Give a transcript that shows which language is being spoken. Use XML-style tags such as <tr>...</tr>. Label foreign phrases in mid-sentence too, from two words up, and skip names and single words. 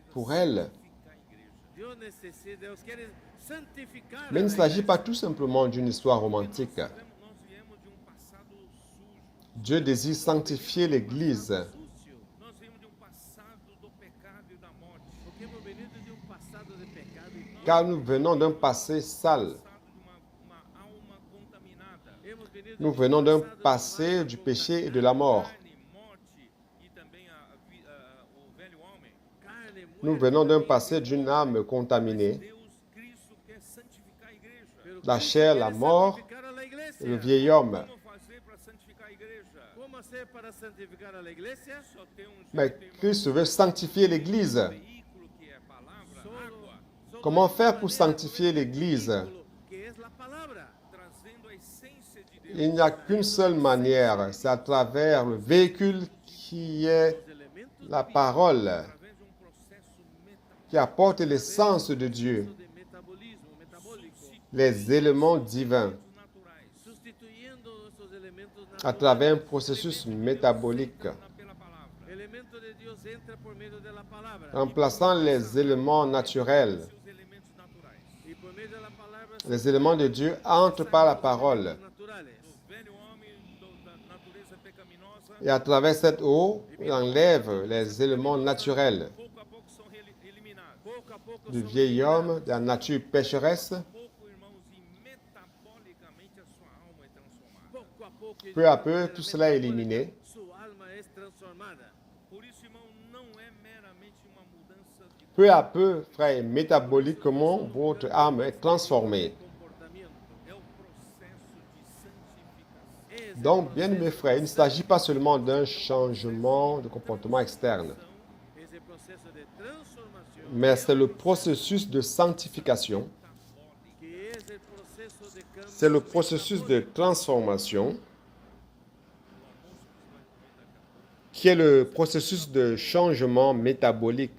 <fr>pour elle.</fr> <pt>santificar a igreja.</pt> <es>Dios necesita, Dios quiere santificar.</es> <fr>Mais il a ne</fr> <es>la</es> <fr>s'agit pas</fr> <es>iglesia.</es> <fr>tout simplement d'une histoire romantique.</fr> <pt>Nós viemos de um passado sujo.</pt> <fr>Dieu désire sanctifier l'Église</fr> <es>Sucio,</es> <pt>Nós viemos de um passado do pecado e da morte.</pt> <es>porque hemos venido de un pasado de pecado y muerte.</es> <fr>car nous venons d'un passé sale.</fr> <pt>Passado de uma alma contaminada.</pt> <es>Hemos venido</es> <fr>Nous</fr> <es>de un</es> <fr>venons d'un</fr> <es>pasado de</es> <fr>passé</fr> <es>alma</es> <fr>du péché et de la mort.</fr> <pt>Carne, morte e também o velho homem.</pt> <es>carne,</es> <fr>Nous</fr> <es>muerte,</es> <fr>venons d'un</fr> <es>y</es> <fr>passé d'une âme contaminée,</fr> <pt>Deus, Cristo quer santificar a igreja.</pt> <es>pero la Cristo</es> <fr>chair,</fr> <es>quiere</es> <fr>la mort,</fr> <es>santificar a la iglesia.</es> <fr>le vieil homme.</fr> <pt>Como fazer para santificar a igreja?</pt> <es>¿Cómo hacer para santificar a la iglesia?</es> <pt>Só tem um</pt> <fr>Mais</fr> <pt>jeito, irmão.</pt> <fr>Christ veut sanctifier l'Église.</fr> <pt>Veículo que é a palavra, água,</pt> <es>Solo</es> <fr>Comment</fr> <es>hay</es> <fr>faire</fr> <es>una</es> <fr>pour</fr> <es>manera,</es> <fr>sanctifier</fr> <es>un</es> <fr>l'Église?</fr> <es>vehículo, que es la palabra.</es> <pt>trazendo a essência de Deus.</pt> <fr>Il n'y a qu'une seule manière, c'est à travers le véhicule qui est</fr> <es>Los elementos</es> <fr>la parole,</fr> <pt>Através de um processo metabólico.</pt> <fr>qui apporte l'essence de Dieu,</fr> <pt>de metabolismo, metabólico,</pt> <fr>les éléments divins,</fr> <pt>Naturais.</pt> <es>sustituyendo nuestros elementos</es> <fr>à</fr> <es>naturales.</es> <fr>travers un processus métabolique,</fr> <pt>Pela palavra.</pt> <es>Elemento de Dios entra por medio de la palabra.</es> <fr>remplaçant les éléments naturels.</fr> <pt>Seus elementos naturais.</pt> <es>Y por medio de la palabra</es> <fr>Les éléments de Dieu entrent par la parole.</fr> <es>naturales.</es> <pt>No Velho</pt> <fr>Et à travers cette eau, il enlève les éléments naturels</fr> <pt>pouco a pouco são eliminados. Pouco a pouco</pt> <fr>du</fr> <pt>são</pt> <fr>vieil homme,</fr> <pt>eliminados.</pt> <fr>de la nature pécheresse.</fr> <pt>Pouco, irmãos, e metabolicamente a sua alma é transformada. Pouco a pouco,</pt> <fr>Peu à peu, tout cela est éliminé.</fr> <pt>sua alma é transformada. Por isso, irmão, não é meramente uma mudança de</pt> <fr>Peu à peu, frère, métaboliquement, votre âme est transformée.</fr> <pt>Comportamento. é o processo de santificação. Esse</pt> <fr>Donc, bien mes frères, il ne s'agit pas seulement d'un changement de comportement externe,</fr> <pt>esse processo de transformação,</pt> <fr>mais c'est le processus de sanctification,</fr> <pt>que esse processo de cambio</pt> <fr>c'est le processus de transformation qui est le processus de changement métabolique.</fr>